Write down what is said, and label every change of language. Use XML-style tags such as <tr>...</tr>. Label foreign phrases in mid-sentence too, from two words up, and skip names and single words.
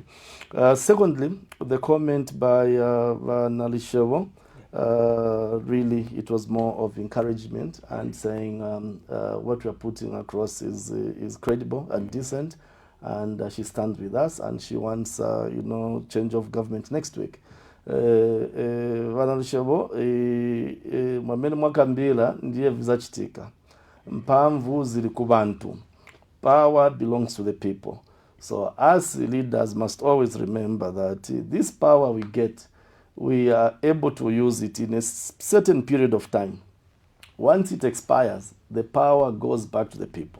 <en>Secondly, the comment by Nalishevo, really it was more of encouragement and saying what we are putting across is credible and decent, and she stands with us and she wants change of government next week.</en> <ny>Vanalishebo mwamene mwakambila ndiye vizachitika mpamvu zili kubantu.</ny> <en>Power belongs to the people. So us leaders must always remember that this power we get, we are able to use it in a certain period of time. Once it expires, the power goes back to the people.</en>